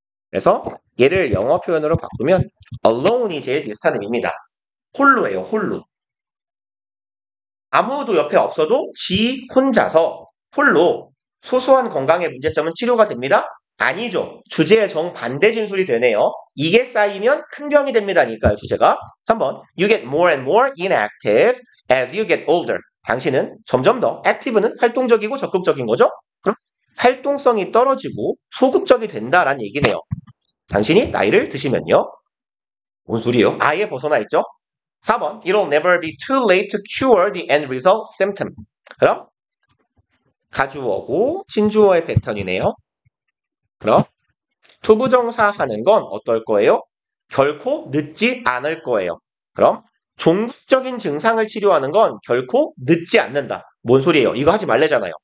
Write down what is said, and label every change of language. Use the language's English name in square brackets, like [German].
[Korean] 그래서 얘를 영어 표현으로 바꾸면 alone이 제일 비슷한 의미입니다. 홀로예요. 홀로. 아무도 옆에 없어도 지 혼자서 홀로 소소한 건강의 문제점은 치료가 됩니다? 아니죠. 주제의 정반대 진술이 되네요. 이게 쌓이면 큰 병이 됩니다니까요. 주제가. [English] 3번 You get more and more inactive as you get older. [Korean] 당신은 점점 더 active는 활동적이고 적극적인 거죠? 그럼 활동성이 떨어지고 소극적이 된다라는 얘기네요. 당신이 나이를 드시면요. 뭔 소리예요? 아예 벗어나 있죠? [English] 4번 It'll never be too late to cure the end result symptom. [Korean] 그럼 가주어고 진주어의 패턴이네요. 그럼 투부정사 하는 건 어떨 거예요? 결코 늦지 않을 거예요. 그럼 종국적인 증상을 치료하는 건 결코 늦지 않는다. 뭔 소리예요? 이거 하지 말래잖아요.